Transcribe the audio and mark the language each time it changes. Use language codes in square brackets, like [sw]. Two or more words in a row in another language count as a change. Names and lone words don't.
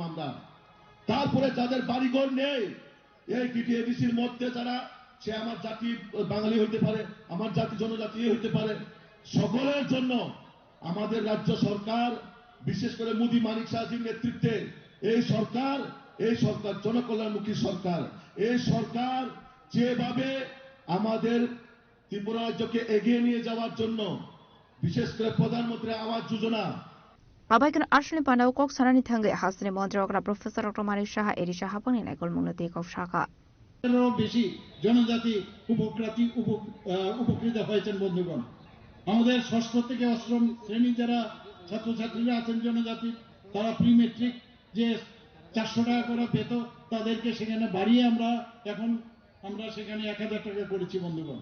[bn] আমরা তারপরে যাদের বাড়িঘর নেই, এই টিটিএডিসির মধ্যে যারা, সে আমার জাতি বাঙালি হইতে পারে, আমার জাতি জনজাতি হইতে পারে, সকলের জন্য আমাদের রাজ্য সরকার, বিশেষ করে মোদী মানিক শাহজির নেতৃত্বে এই সরকার জনকল্যাণমুখী সরকার। এই সরকার যেভাবে আমাদের ত্রিপুরা রাজ্যকে এগিয়ে নিয়ে যাওয়ার জন্য, বিশেষ করে প্রধানমন্ত্রী আবাস যোজনা, [trp] Abaikan Arshni Pandau Kok Sarani Tangi Hasni Mondra Professor Dr. Manik Shah Erisha Hapani Lekol Munati Kok Shaka. [bn] বেশি জনজাতি উপকৃত হয়েছেন বন্ধুগণ। আমাদের ষষ্ঠ থেকে অষ্টম শ্রেণী যারা ছাত্রছাত্রীরা আছেন জনজাতি, তারা [en] pre matric [bn] যে 400 টাকা করে পেত, তাদেরকে সেখানে বাড়িয়ে আমরা সেখানে 1000 টাকা করেছি বন্ধুগণ।